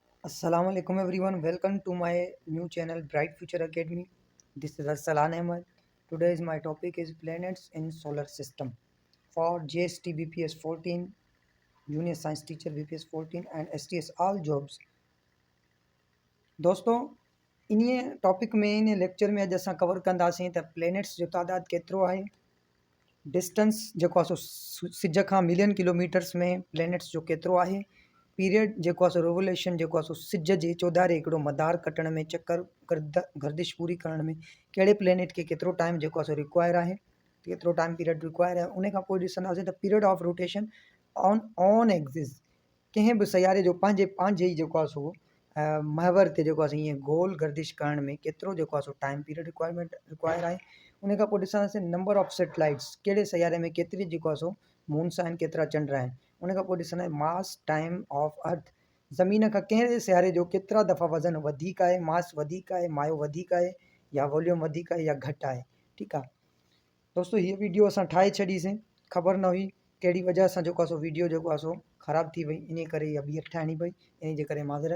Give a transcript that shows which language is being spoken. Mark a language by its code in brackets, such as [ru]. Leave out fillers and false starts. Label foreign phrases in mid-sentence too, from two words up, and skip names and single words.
[ar] السلام علیکم [en] everyone. Welcome to my new channel Bright Future Academy. This is Arsalan Ahmed. Today's my topic is planets in solar system for JST BPS 14, Junior Science Teacher BPS 14 and STS all jobs. [sd] दोस्तों इन टॉपिक में इन लेक्चर में अॼु असां कवर कंदासीं त प्लैनेट्स जो तादाद केतिरो आहे, डिस्टेंस जेको आहे सो सिज खां [en] million kilometers [sd] में प्लैनेट्स जो केतिरो आहे, पीरियड जेको आहे सो रेवोल्यूशन जेको आहे सो सिज जे चौधारे हिकिड़ो मदार कटण में चक्कर गर्दिश पूरी करण में कहिड़े प्लैनेट खे केतिरो टाइम जेको आहे सो रिक्वायर आहे, केतिरो [en] time period require [sd] आहे। उन खां पोइ ॾिसंदासीं त [en] period of rotation on axis [sd] कंहिं बि सयारे जो पंहिंजे ई जेको आहे सो महवर ते जेको आहे सो ईअं गोल गर्दिश करण में केतिरो जेको आहे सो [en] time period require [sd] आहे। उन खां पोइ ॾिसंदासीं [en] number of satellites, [sd] कहिड़े सयारे में केतिरी जेको आहे सो मून्स आहिनि, केतिरा चंड आहिनि। उन खां पोइ ॾिसंदा [en] mass time of earth, [sd] ज़मीन खां कहिड़े सियारे जो केतिरा दफ़ा वज़न वधीक आहे, मास वधीक आहे, मायो वधीक आहे या वॉल्यूम वधीक आहे या घटि आहे। ठीकु आहे दोस्तों, हीअ वीडियो असां ठाहे छॾीसीं, ख़बर न हुई कहिड़ी वजह सां जेको आहे सो वीडियो जेको आहे सो ख़राबु थी वई, इन करे इहा ॿीहर ठाहिणी पई, इन जे करे माज़रत।